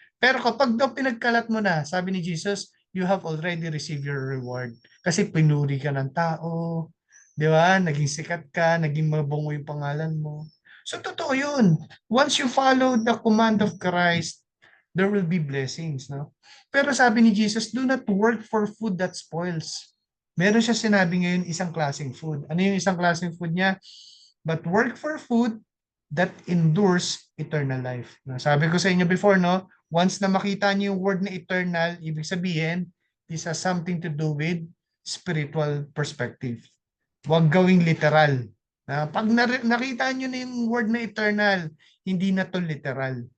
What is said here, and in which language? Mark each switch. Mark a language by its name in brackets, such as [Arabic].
[Filipino] Pero kapag daw pinagkalat mo na, sabi ni Jesus, [English] you have already received your reward. [Filipino] Kasi pinuri ka ng tao, di ba? Naging sikat ka, naging mabungo yung pangalan mo. So, totoo yun. [English] Once you follow the command of Christ, there will be blessings, no? [Filipino] Pero sabi ni Jesus, [English] do not work for food that spoils. [Filipino] Meron siya sinabi ngayon isang klaseng food. Ano yung isang klaseng food niya? [English] But work for food that endures eternal life. [Filipino] No? Sabi ko sa inyo before, no? Once na makita niyo yung word na eternal, ibig sabihin, [English] this has something to do with spiritual perspective. [Filipino] Huwag gawing literal. Pag nakita niyo na yung word na eternal, hindi na to literal.